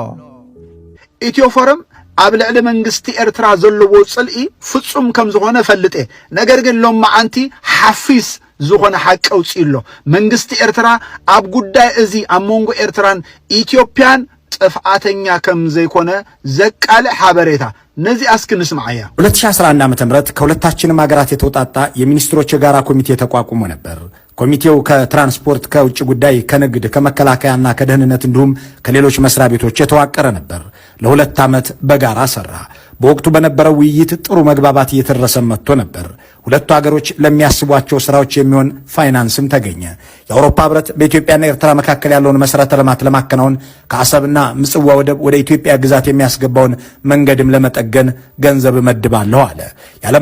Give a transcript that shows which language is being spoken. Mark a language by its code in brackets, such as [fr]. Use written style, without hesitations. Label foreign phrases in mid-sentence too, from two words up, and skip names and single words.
[ti] ኢትዮ ፎረም ኣብ ልዕሊ መንግስቲ ኤርትራ ዘለዎ ጽልኢ ፍጹም ከም ዝኾነ ፈልጤ ነገር ግን ሎም ማዓንቲ ሓፊስ ዝኾነ ሓቂ ኣውፂኢሎ መንግስቲ ኤርትራ ኣብ ጉዳይ እዚ ኣብ መንጎ ኤርትራን ኢትዮጵያን ጥፍኣተኛ ከም ዘይኮነ ዘቃልዕ ሓበሬታ ነዚ አስክ ንስማዓያ [am] 2011 ዓ.ም ከሁለታችንም ሀገራት የተውጣጣ የሚኒስትሮች የጋራ ኮሚቴ ተቋቁሞ ነበር። ኮሚቴው ከትራንስፖርት፣ ከውጭ ጉዳይ፣ ከንግድ፣ ከመከላከያና ከደህንነት እንዲሁም ከሌሎች መስሪያ ቤቶች የተዋቀረ ነበር። ለሁለት ዓመት በጋራ ሰራ። በወቅቱ በነበረው ውይይት ጥሩ መግባባት እየተደረሰ መጥቶ ነበር። ሁለቱ ሀገሮች ለሚያስቧቸው ስራዎች የሚሆን ፋይናንስም ተገኘ። የአውሮፓ ህብረት በኢትዮጵያና ኤርትራ መካከል ያለውን መሰረተ ልማት ለማከናወን ከአሰብና ምጽዋ ወደብ ወደ ኢትዮጵያ ግዛት የሚያስገባውን መንገድም ለመጠገን ገንዘብ መድባለሁ አለ። የዓለም